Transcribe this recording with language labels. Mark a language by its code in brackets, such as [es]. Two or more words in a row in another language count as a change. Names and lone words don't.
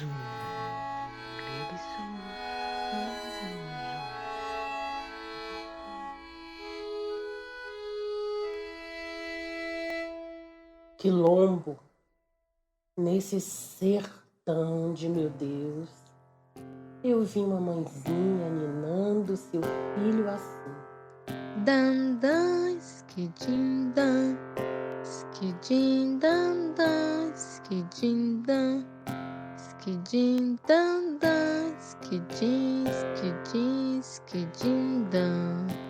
[pt] Quilombo, nesse sertão de meu Deus, eu vi uma mãezinha ninando seu filho assim. Dan, dan, skidim, dan, skidim, dan, dan, skidim, dan, skidim, dan, dan, skidim, skidim, skidim, dan.